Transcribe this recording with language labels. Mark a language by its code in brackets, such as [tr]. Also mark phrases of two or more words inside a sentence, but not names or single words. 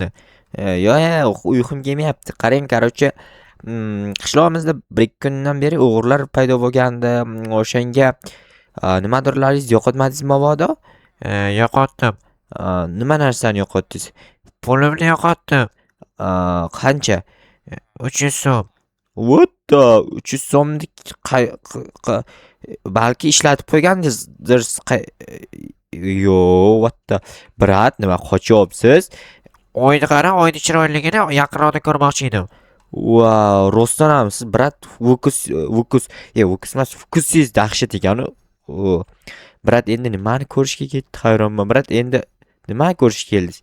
[uz] Yo'q, uyqum kelmayapti. Qarang, короче, qishlog'imizda 1-2 kundan beri o'g'rilar paydo bo'lgandi. O'shanga nimadirlaringiz yo'qotmadingizmi mabodo? Yo'qotdim. Nima narsani yo'qotdingiz? Pulimni yo'qotdim. Qancha? 300 so'm. [en] What the [uz] 300 so'mni balki ishlatib qo'ygandingiz. Yo'q, [en] what the. [uz] Brat, nima qochyapsiz? Oyni qara, oyni chiroyligini yaqinroqda ko'rmoqchi edim. Wow, rostdan ham siz brat Vukus emas, Vukusiz dahshat ekan. Brat, endi nimani ko'rishga ketdi? Hayronman. Brat, endi nima ko'rishga keldingiz?